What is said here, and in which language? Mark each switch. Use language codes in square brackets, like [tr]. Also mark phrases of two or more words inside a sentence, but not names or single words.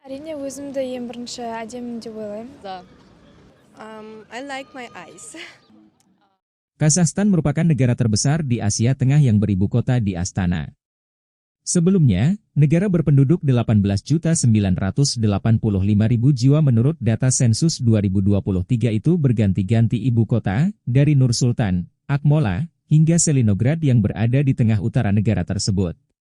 [kk] әрине өзімді ең бірінші әдемі деп ойлаймын. Да. [en] I like my eyes. [id] Kazakhstan merupakan negara terbesar di Asia Tengah yang beribu kota di Astana. Sebelumnya, negara berpenduduk 18.985.000 jiwa menurut data sensus 2023 itu berganti-ganti ibu kota, dari Nur Sultan, Akmola, hingga Selinograd yang berada di tengah utara negara tersebut.